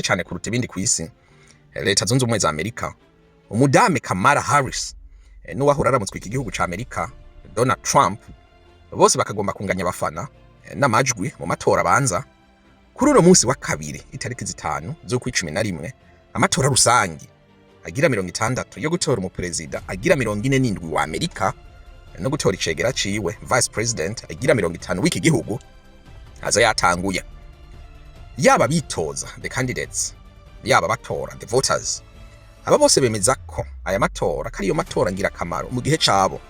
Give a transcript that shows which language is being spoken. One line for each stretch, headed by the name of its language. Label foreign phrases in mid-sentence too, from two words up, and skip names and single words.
Rundi: cyane kuruta ibindi ku isi, leta zunze ubumwe za Amerika, umudame Kamala Harris n'uwahora aramutswe iki gihugu ca Amerika Donald Trump, bose bakagomba kunganya abafana n'amajwi mu matora abanza kuri uno munsi wa kabiri itariki 5 z'ukwicumi amatora rusangi agira 60 yo gutora umuperezida agira 47 wa Amerika no gutora icegera ciwe
English: vice president
Rundi: agira 50 w'iki gihugu aza yatanguye. Yaba bitoza
English: the candidates,
Rundi: yaba batora
English: the voters,
Rundi: aba bose bemeza ko aya matora kariyo matora ngira kamaro mu gihe cabo